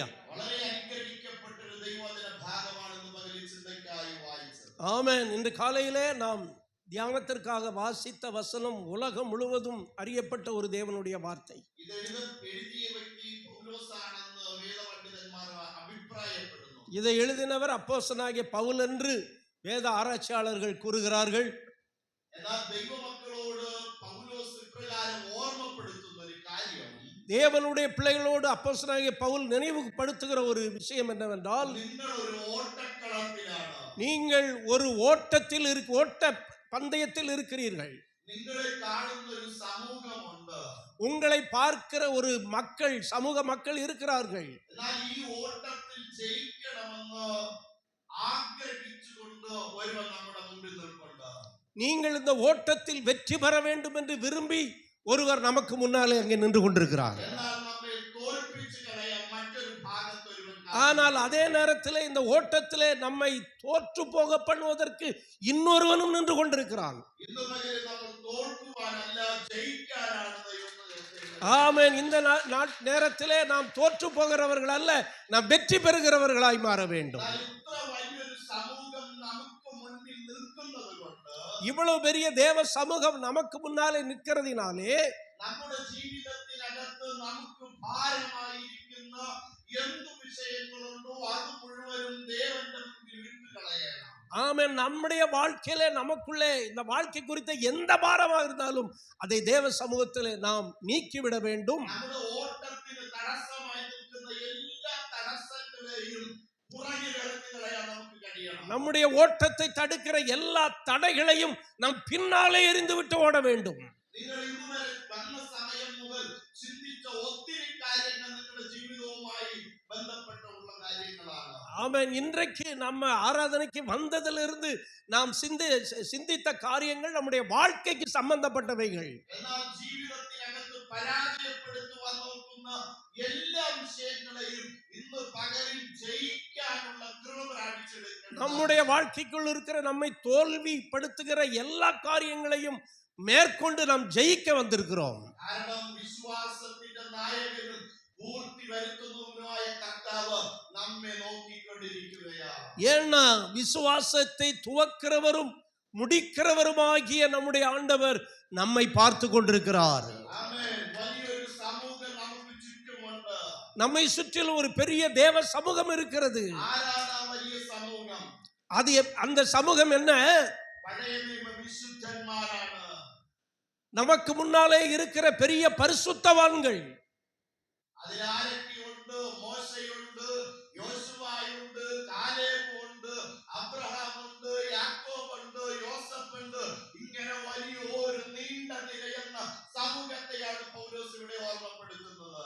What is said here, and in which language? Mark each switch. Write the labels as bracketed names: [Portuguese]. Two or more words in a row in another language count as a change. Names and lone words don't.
[Malayalam] വളരെ അനുഗ്രഹിക്കപ്പെട്ടൊരു ദൈവവചന ഭാഗമാണെന്ന് പകലിൽ ചിന്തയ്ക്കായി വായിച്ചത്. [Tamil] ஆமென். இன்று காலையிலே நாம் தியானத்திற்காக வாசித்த வசனம் உலகம் முழுவதும் அறியப்பட்ட ஒரு தேவனுடைய வார்த்தை. [Malayalam] ഇത് എഴുതിയ വ്യക്തി പൗലോസാണെന്ന് വേദപണ്ഡിതന്മാർ അഭിപ്രായപ്പെടുന്നു. [Tamil] இதை எழுதினவர் அப்போஸ்தலனாகிய பவுல் என்று வேத ஆராய்ச்சியாளர்கள் கூறுகிறார்கள். [Malayalam] എന്നാൽ ദൈവമക്കളോട് പൗലോസ് ഇപ്രകാരം ഓർമ്മപ്പെടുത്തുന്ന ഒരു കാര്യം, [Tamil] தேவனுடைய பிள்ளைகளோடு அப்போஸ்தலனாகிய பவுல் நினைவுபடுத்துகிற ஒரு விஷயம் என்னவென்றால், [Malayalam] നിങ്ങൾ ഒരു ഓട്ടക്കളത്തിലാണ്, [Tamil] நீங்கள் ஒரு ஓட்ட பந்தயத்தில் இருக்கிறீர்கள். [Malayalam] നിങ്ങളെ കാണുന്ന ഒരു സമൂഹമുണ്ട്. [Tamil] உங்களை பார்க்கிற ஒரு சமூக மக்கள் இருக்கிறார்கள். [Malayalam] എന്നാൽ ഈ ഓട്ടത്തിൽ ജയിക്കണമെന്ന് ആഗ്രഹിച്ചുകൊണ്ട് ഒരുവൻ നമ്മുടെ മുമ്പിൽ നിൽപ്പുണ്ട്. [Tamil] நீங்கள் இந்த ஓட்டத்தில் வெற்றி பெற வேண்டும் என்று விரும்பி ஒருவர் நமக்கு முன்னாலே அங்கே நின்று கொண்டிருக்கிறார். [Malayalam] എന്നാൽ നമ്മെ തോൽപ്പിച്ച് കളയാൻ മറ്റൊരു ഭാഗത്ത് ഒരുവൻ [Tamil] ஆனால் அதே நேரத்தில் இந்த ஓட்டத்திலே நம்மை தோற்று போக பண்ணுவதற்கு இன்னொருவனும் நின்று கொண்டிருக்கிறான். [Malayalam] ഇന്ന് പകരം നമ്മൾ തോൽക്കുവാനല്ല ജയിക്കാനാണ് ദൈവം നിർദ്ദേശിക്കുന്നത്. [Tamil] ஆமென். இந்த நேரத்திலே நாம் தோற்று போகிறவர்கள் அல்ல, நாம் வெற்றி பெறுகிறவர்களாய் மாற வேண்டும். [Malayalam] എന്നാൽ ഇത്ര വലിയൊരു സമൂഹം നമുക്ക് മുന്നിൽ നിൽക്കുന്നത് കൊണ്ട് [Tamil] இவ்வளவு பெரிய தேவ சமூகம் நமக்கு முன்னாலே நிற்கிறதினாலே [Malayalam] നമ്മുടെ ജീവിതത്തിനകത്ത് നമുക്ക് ഭാരമായിരിക്കുന്ന എന്തു വിഷയങ്ങളുണ്ടോ അത് മുഴുവനും ദേവന്റെ മുമ്പിൽ വിട്ടുകളയണം. [Tamil] ஆமென். நம்முடைய வாழ்க்கையிலே நமக்குள்ளே இந்த வாழ்க்கை குறித்த எந்த பாரமாக இருந்தாலும் அதை தேவ சமூகத்திலே நாம் நீக்கிவிட வேண்டும். [Malayalam] നമ്മുടെ ഓട്ടത്തിന് തടസ്സമായി നിൽക്കുന്ന എല്ലാ തടസ്സങ്ങളെയും പുറകിൽ എറിഞ്ഞു കളയാൻ നമുക്ക് കഴിയണം. [Tamil] நம்முடைய ஓட்டத்தை தடுக்கிற எல்லா தடைகளையும் நாம் பின்னாலே எறிந்துவிட்டு ஓட வேண்டும். [Malayalam] നിങ്ങൾ ഇതുവരെ വന്ന സമയം മുതൽ ചിന്തിച്ച ഒത്തിരി കാര്യങ്ങൾ നിങ്ങളുടെ ജീവിതവുമായി ബന്ധപ്പെട്ടുള്ള കാര്യങ്ങളാണ്. [Tamil] ஆமென். இன்றைக்கு நம்ம ஆராதனைக்கு வந்ததிலிருந்து நாம் சிந்தித்த காரியங்கள் நம்முடைய வாழ்க்கைக்கு சம்பந்தப்பட்டவைகள். [Malayalam] എന്നാൽ ജീവിതത്തിനകത്ത് പരാജയപ്പെടുത്തുവാൻ നോക്കുന്ന എല്ലാ വിഷയങ്ങളെയും ഇന്ന് പകലിൽ ജയിക്കാനുള്ള കൃപ പ്രാപിച്ചെടുക്കണം. [Tamil] நம்முடைய வாழ்க்கைக்குள் இருக்கிற நம்மை தோல்விப்படுத்துகிற எல்லா காரியங்களையும் மேற்கொண்டு நாம் ஜெயிக்க வந்திருக்கிறோம். [Malayalam] കാരണം വിശ്വാസത്തിന്റെ നായകനും പൂർത്തി വരുത്തുന്നവനുമായ കർത്താവ് നമ്മെ നോക്കിക്കൊണ്ടിരിക്കുകയാണ്. [Tamil] ஏன்னா விசுவாசத்தை துவக்கிறவரும் முடிக்கிறவருமாகிய நம்முடைய ஆண்டவர் நம்மை பார்த்து கொண்டிருக்கிறார். [Malayalam] ആമേൻ. വലിയൊരു സമൂഹം നമുക്ക് ചുറ്റുമുണ്ട്. [Tamil] நம்மை சுற்றிலும் ஒரு பெரிய தேவ சமூகம் இருக்கிறது. [Malayalam] ആരാണ് ആ വലിയ സമൂഹം? [Tamil] அந்த சமூகம் என்ன? [Malayalam] പഴയ നിയമ വിശുദ്ധന്മാരാണ്. [Tamil] நமக்கு முன்னாலே இருக்கிற பெரிய பரிசுத்தவான்கள். [Malayalam] അതിലാരൊക്കെയുണ്ട്? മോശയുണ്ട്, യോശുവയുണ്ട്, കാലേബുണ്ട്, അബ്രഹാമുണ്ട്, യാക്കോബുണ്ട്, യോസഫുണ്ട്. ഇങ്ങനെ വലിയൊരു നീണ്ട നിരയെന്ന സമൂഹത്തെയാണ് പൗലോസ് ഇവിടെ ഓർമ്മപ്പെടുത്തുന്നത്.